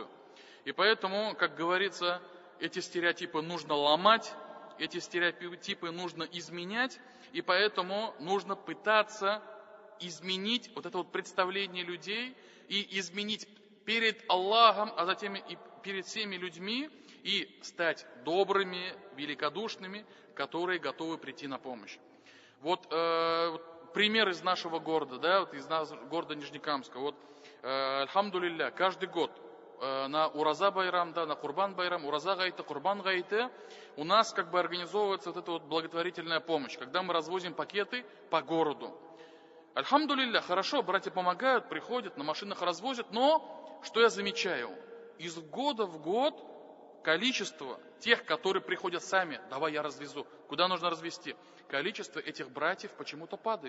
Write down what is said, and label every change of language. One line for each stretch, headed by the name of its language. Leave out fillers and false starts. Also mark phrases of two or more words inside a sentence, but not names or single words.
Russian: И поэтому, как говорится, эти стереотипы нужно ломать, эти стереотипы нужно изменять, и поэтому нужно пытаться изменить вот это вот представление людей и изменить перед Аллахом, а затем и перед всеми людьми, и стать добрыми, великодушными, которые готовы прийти на помощь. Вот пример из нашего города, да, вот из города Нижнекамска. Вот, альхамдулилля, каждый год на Ураза Байрам, да, на Курбан Байрам, Ураза Гайта, Курбан Гайта, у нас как бы организовывается вот эта вот благотворительная помощь, когда мы развозим пакеты по городу. Альхамдулилля, хорошо, братья помогают, приходят, на машинах развозят, но что я замечаю? Из года в год количество тех, которые приходят сами, давай я развезу, куда нужно развезти, количество этих братьев почему-то падает.